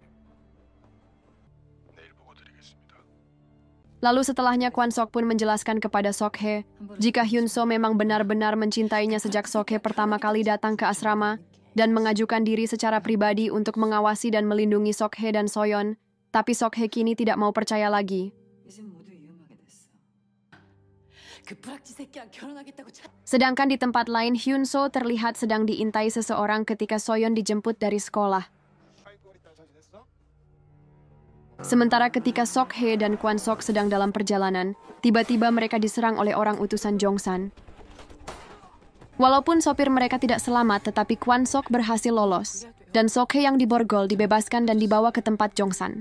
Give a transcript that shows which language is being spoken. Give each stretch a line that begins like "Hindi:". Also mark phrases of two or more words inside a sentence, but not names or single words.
Indonesian: Lalu setelahnya Kwan-sok pun menjelaskan kepada Sok-hye, jika Hyun-so memang benar-benar mencintainya sejak Sok-hye pertama kali datang ke asrama, dan mengajukan diri secara pribadi untuk mengawasi dan melindungi Sok-hye dan Soyeon, tapi Sok-hye kini tidak mau percaya lagi.
Korean: 이제 모두 위험하게 됐어. 그 불악지 새끼랑 결혼하겠다고
Indonesian: Sedangkan di tempat lain, Hyun-so terlihat sedang diintai seseorang ketika Soyeon dijemput dari sekolah. Sementara ketika Sok-hye dan Kwon-sok sedang dalam perjalanan, tiba-tiba mereka diserang oleh orang utusan Jongsan. Walaupun sopir mereka tidak selamat, tetapi Kwon-sok berhasil lolos, dan Sok-hye yang diborgol dibebaskan dan dibawa ke tempat Jongsan.